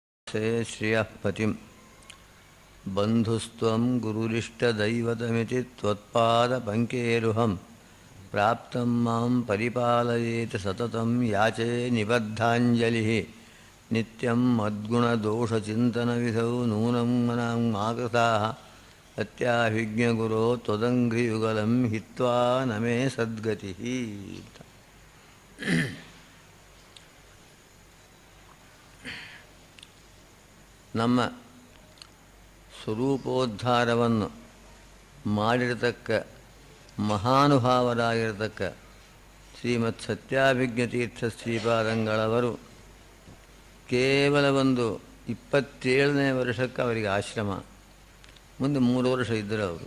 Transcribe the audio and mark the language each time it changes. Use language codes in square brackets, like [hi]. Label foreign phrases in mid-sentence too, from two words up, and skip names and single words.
[sa] ते श्रियः पतिं बन्धुस्त्वं गुरुरिष्टदैवतमिति त्वत्पादपङ्केरुहं प्राप्तं मां परिपालयेत् सततं याचे निबद्धाञ्जलिः नित्यं मद्गुणदोषचिन्तनविधौ नूनं मनां माकृताः अत्याभिज्ञगुरो त्वदङ्घ्रियुगलं हित्वा न मे सद्गतिः. [kn] ನಮ್ಮ ಸ್ವರೂಪೋದ್ಧಾರವನ್ನು ಮಾಡಿರತಕ್ಕ ಮಹಾನುಭಾವರಾಗಿರತಕ್ಕ ಶ್ರೀಮತ್ ಸತ್ಯಾಭಿಜ್ಞತೀರ್ಥ ಶ್ರೀಪಾದಂಗಳವರು ಕೇವಲ ಒಂದು 27ನೇ ವರ್ಷಕ್ಕೆ ಅವರಿಗೆ ಆಶ್ರಮ, ಮುಂದೆ 3 ವರ್ಷ ಇದ್ದರು ಅವರು.